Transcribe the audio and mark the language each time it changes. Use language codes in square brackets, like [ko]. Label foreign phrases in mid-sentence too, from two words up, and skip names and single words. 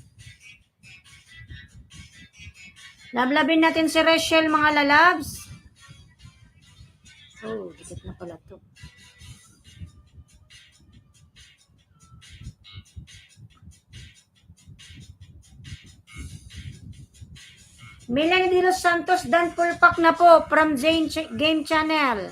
[tl] Lablabin natin si Rachel, mga lalabs. Oh, dikit na pala to. Melanie de los Santos, dan [en] full pack [tl] na po from Zane Game Channel.